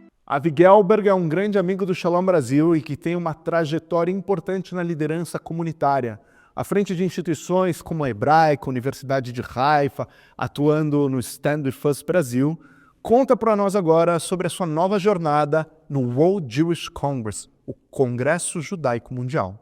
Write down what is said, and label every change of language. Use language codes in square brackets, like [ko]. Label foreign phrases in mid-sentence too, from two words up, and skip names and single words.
[pt] Avi Gelberg é um grande amigo do Shalom Brasil e que tem uma trajetória importante na liderança comunitária, à frente de instituições como a Hebraica, Universidade de Haifa, atuando no Stand With Us Brasil. Conta para nós agora sobre a sua nova jornada no World Jewish Congress, o Congresso Judaico Mundial.